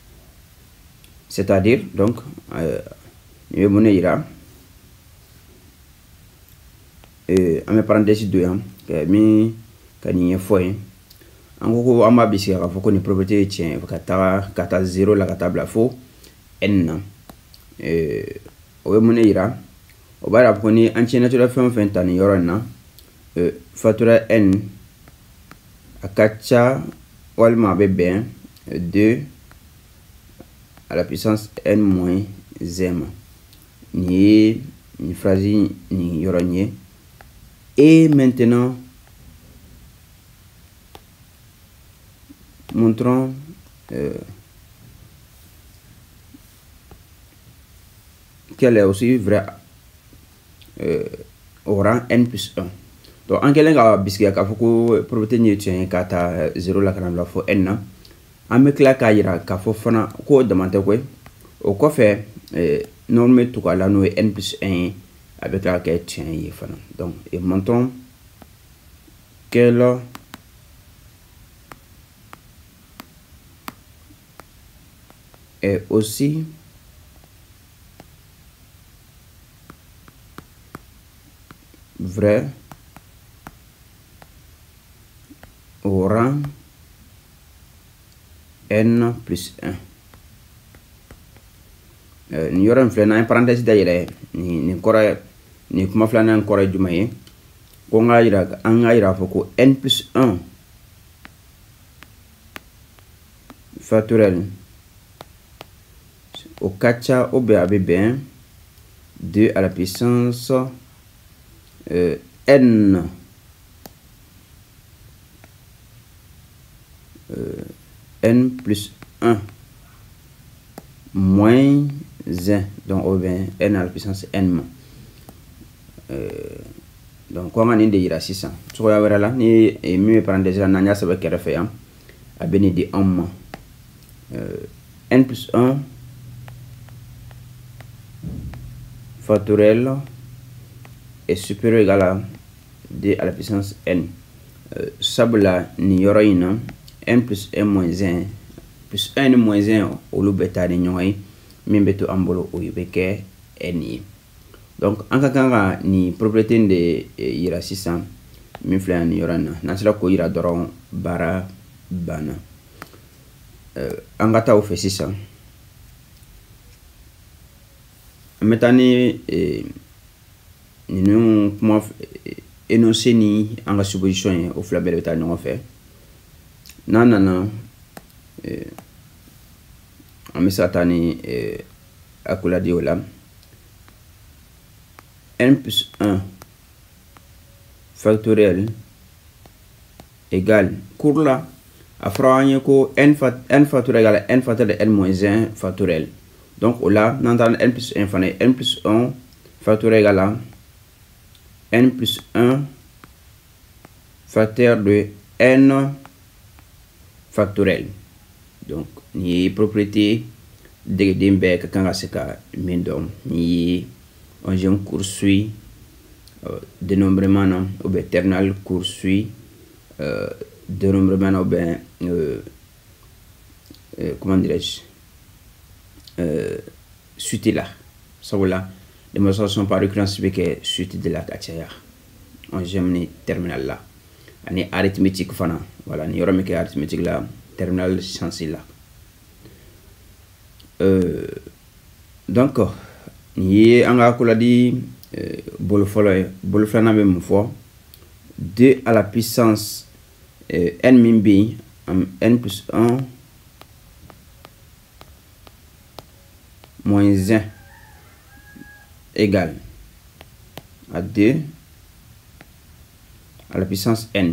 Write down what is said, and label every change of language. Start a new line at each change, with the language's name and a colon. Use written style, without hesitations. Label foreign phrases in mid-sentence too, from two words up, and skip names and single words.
French: C'est-à-dire, donc, il y a
Bambara: an bɛ parenthèse don yan min ka nin ɲɛfɔ ye an ko an b'a bisigi k'a fɔ ko nin propriété ye tiɲɛ ka taa 0 la ka taa bila fo n na o ye mun de yira o b'a yira ko ni an tiɲɛnɛtɔla fɛn o fɛn ta nin yɔrɔ in na factoriel n a ka ca walima a bɛ bɛn
French: 2 à la puissance n moins 1
Bambara: ma nin ye nin phrase nin yɔrɔ in ye.
French: Et maintenant, montrons qu'elle est aussi vraie au rang n plus 1. Donc, en quelque cas, puisqu'il y a une propriété de
Bambara: kata 0 la kanam la fo n na, an bɛ tila k'a yira k'a fɔ fana ko damantɛ koyi o kɔfɛ norme bɛ tugu a la n'o ye
French: n plus 1
Bambara: ye a bɛ tila ka kɛ tiɲɛ ye fana.
French: Donc, et montrons qu'elle est aussi vraie au rang n plus 1.
Bambara: Ni yɔrɔ in filɛ n'an ye parenthèse dayɛlɛ nin kɔrɔ nin kuma filanan kɔrɔ ye jumɛn ye ko an ka yira fɔ ko
French: n plus 1 factoriel
Bambara: o ka ca
French: ou bien
Bambara: a bɛ bɛn
French: 2 à la puissance n n plus 1 moins 1, donc ou bien n à la puissance n. Donc on a
Bambara: nin de yira sisan cogoya wɛrɛ la ni min bɛ parenthèse la n'an y'a sɛbɛn kɛrɛfɛ yan a bɛ nin di anw ma
French: n plus 1 factoriel est supérieur ou égal à 2 à la puissance n.
Bambara: Sabula nin yɔrɔ in na
French: n plus 1 moins 1 plus 1
Bambara: ni moins 1 olu bɛ taa ni ɲɔgɔn ye min bɛ to an bolo o bɛ kɛ n ye. Donc an ka kan ka nin propriété de yira sisan min filɛ yan nin yɔrɔ in na n'an sera k'o yira dɔrɔn baara banna. An ka taa o fɛ sisan an bɛ taa ni ninnu kuma énoncé ni an ka supposition ye o fila bɛɛ bɛ taa ɲɔgɔn fɛ. N'an nana an bɛ se ka taa ni accolade o la
French: n plus 1 factoriel égale cours là
Bambara: a fɔra an ye ko
French: n factoriel égale n factoriel de n moins 1 factoriel. Donc au là
Bambara: n'an taara
French: n plus 1 fana n plus 1 factoriel égale à n plus 1 facteur de n factoriel.
Bambara: Donc ni propriété degeden bɛɛ ka kan ka se ka min dɔn ni
French: 11e cours suit dénombrement
Bambara: na
French: ou bien terminal cours suit dénombrement
Bambara: na
French: ou bien comment dirais-je suite là
Bambara: sabula
French: démonstration par récurrence
Bambara: bɛ kɛ
French: suite de la
Bambara: ka caya 11e ni terminal la ani arithmétique fana voilà ni yɔrɔ min kɛ arithmétique la
French: terminal science là.
Bambara: Donc ni an ka accolade bolo fɔlɔ ye bolo filanan bɛ mun fɔ
French: 2 à la puissance n
Bambara: min bɛ yen
French: n plus 1 moins 1 égale à 2 à la puissance n.